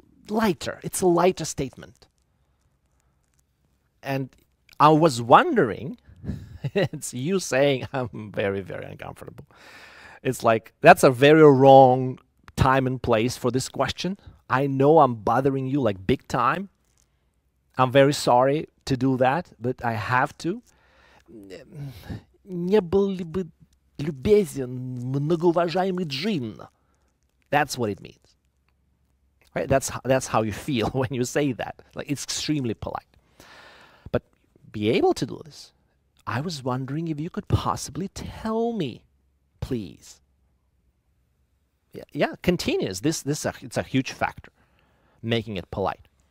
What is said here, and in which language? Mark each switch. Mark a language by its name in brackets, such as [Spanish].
[English] lighter. It's a lighter statement. And I was wondering, it's you saying I'm very, very uncomfortable. It's like, that's a very wrong time and place for this question. I know I'm bothering you like big time. I'm very sorry to do that, but I have to. [Russian] Не был ли бы любезен, многоуважаемый Джин? [English] That's what it means. Right? That's how you feel when you say that. Like, it's extremely polite. But be able to do this. I was wondering if you could possibly tell me, please. Yeah, continuous. It's a huge factor, making it polite.